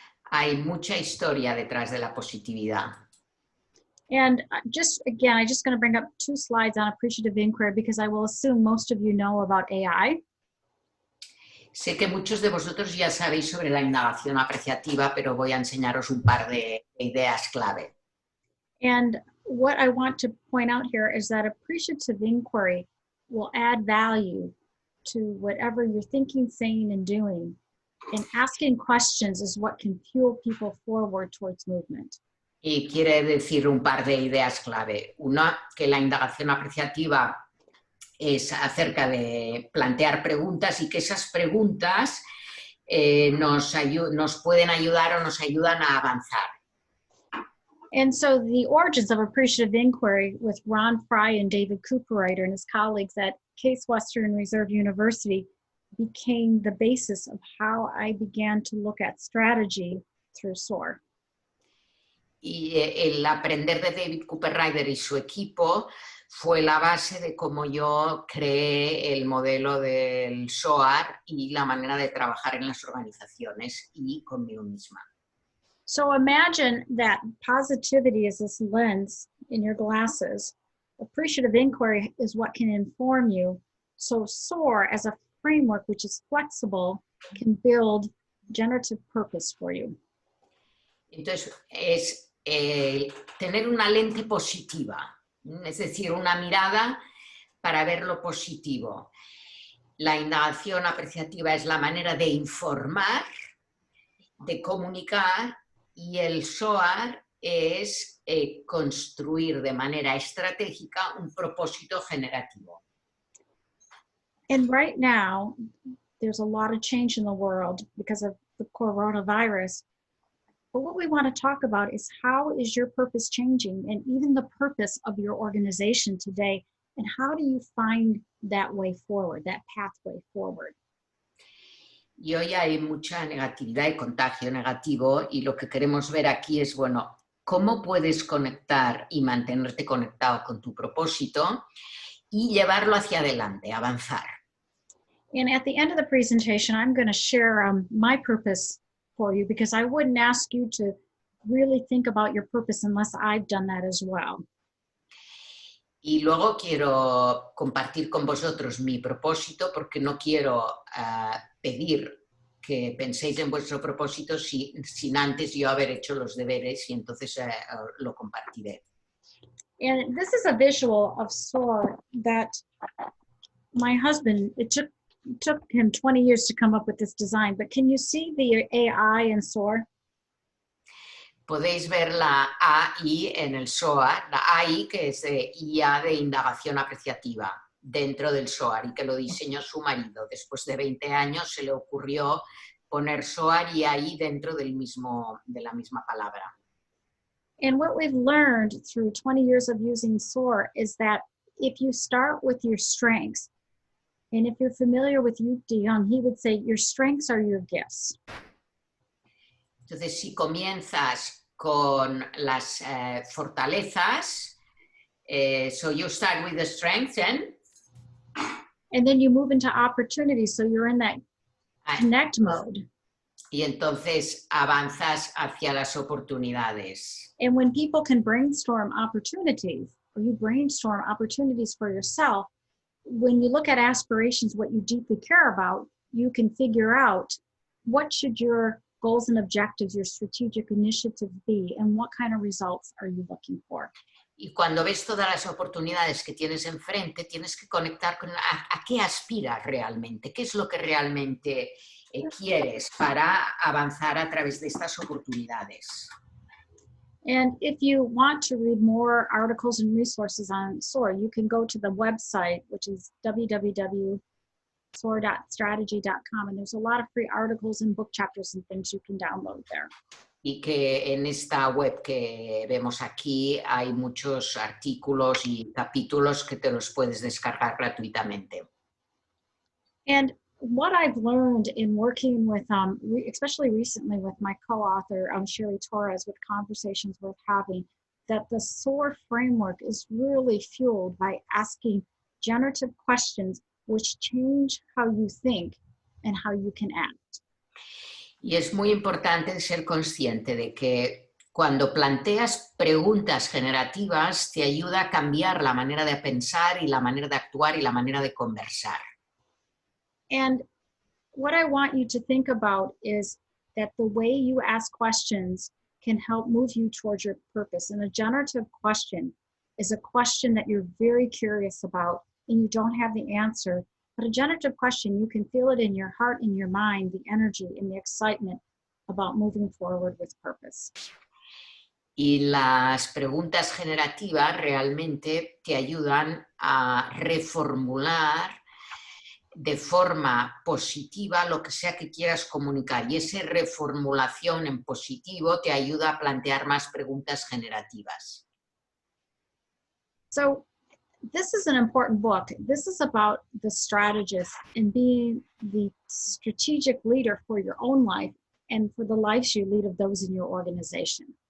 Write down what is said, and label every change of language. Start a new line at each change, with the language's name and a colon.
Spanish: Hay mucha historia detrás de la positividad.
English: And I'm just going to bring up 2 slides on appreciative inquiry because I will assume most of you know about AI.
Spanish: Sé que muchos de vosotros ya sabéis sobre la indagación apreciativa, pero voy a enseñaros un par de ideas clave.
English: And what I want to point out here is that appreciative inquiry will add value to whatever you're thinking, saying, and doing. And asking questions is what can fuel people forward towards movement.
Spanish: Y quiere decir un par de ideas clave. Una, que la indagación apreciativa es acerca de plantear preguntas y que esas preguntas nos pueden ayudar o nos ayudan a avanzar.
English: And so the origins of appreciative inquiry with Ron Fry and David Cooperrider and his colleagues at Case Western Reserve University became the basis of how I began to look at strategy through SOAR.
Spanish: Y el aprender de David Cooper Ryder y su equipo fue la base de cómo yo creé el modelo del SOAR y la manera de trabajar en las organizaciones y conmigo misma.
English: So imagine that positivity is this lens in your glasses. Appreciative inquiry is what can inform you. So SOAR as a framework which is flexible can build generative purpose for you.
Spanish: Entonces, es tener una lente positiva, es decir, una mirada para ver lo positivo. La indagación apreciativa es la manera de informar, de comunicar, y el SOAR es construir de manera estratégica un propósito generativo.
English: And right now, there's a lot of change in the world because of the coronavirus. But what we want to talk about is how is your purpose changing, and even the purpose of your organization today, and how do you find that way forward, that pathway forward?
Spanish: Y hoy hay mucha negatividad y contagio negativo, y lo que queremos ver aquí es, bueno, ¿cómo puedes conectar y mantenerte conectado con tu propósito y llevarlo hacia adelante, avanzar?
English: And at the end of the presentation, I'm going to share my purpose for you, because I wouldn't ask you to really think about your purpose unless I've done that as well.
Spanish: Y luego quiero compartir con vosotros mi propósito, porque no quiero pedir que penséis en vuestro propósito sin antes yo haber hecho los deberes, y entonces lo compartiré.
English: And this is a visual of SOAR that my husband, it took him 20 years to come up with this design, but can you see the AI in SOAR?
Spanish: Podéis ver la AI en el SOAR, la AI que es de IA de indagación apreciativa dentro del SOAR, y que lo diseñó su marido. Después de 20 años se le ocurrió poner SOAR y AI dentro de la misma palabra.
English: And what we've learned through 20 years of using SOAR is that if you start with your strengths, and if you're familiar with Yu De Young, he would say your strengths are your gifts.
Spanish: Entonces, si comienzas con las fortalezas,
English: so you start with the strengths and then you move into opportunities, so you're in that connect mode.
Spanish: Y entonces avanzas hacia las oportunidades.
English: And when people can brainstorm opportunities, or you brainstorm opportunities for yourself, when you look at aspirations, what you deeply care about, you can figure out what should your goals and objectives, your strategic initiatives be, and what kind of results are you looking for.
Spanish: Y cuando ves todas las oportunidades que tienes enfrente, tienes que conectar con a qué aspiras realmente, qué es lo que realmente quieres para avanzar a través de estas oportunidades.
English: And if you want to read more articles and resources on SOAR, you can go to the website, which is www.soar.strategy.com, and there's a lot of free articles and book chapters and things you can download there.
Spanish: Y que en esta web que vemos aquí hay muchos artículos y capítulos que te los puedes descargar gratuitamente.
English: And what I've learned in working with, especially recently with my co-author, Sherry Torres, with Conversations Worth Having, that the SOAR framework is really fueled by asking generative questions which change how you think and how you can act.
Spanish: Y es muy importante ser consciente de que cuando planteas preguntas generativas te ayuda a cambiar la manera de pensar y la manera de actuar y la manera de conversar.
English: And what I want you to think about is that the way you ask questions can help move you towards your purpose. And a generative question is a question that you're very curious about and you don't have the answer. But a generative question, you can feel it in your heart, in your mind, the energy and the excitement about moving forward with purpose.
Spanish: Y las preguntas generativas realmente te ayudan a reformular de forma positiva lo que sea que quieras comunicar, y esa reformulación en positivo te ayuda a plantear más preguntas generativas.
English: So this is an important book. This is about the strategist and being the strategic leader for your own life and for the lives you lead of those in your organization.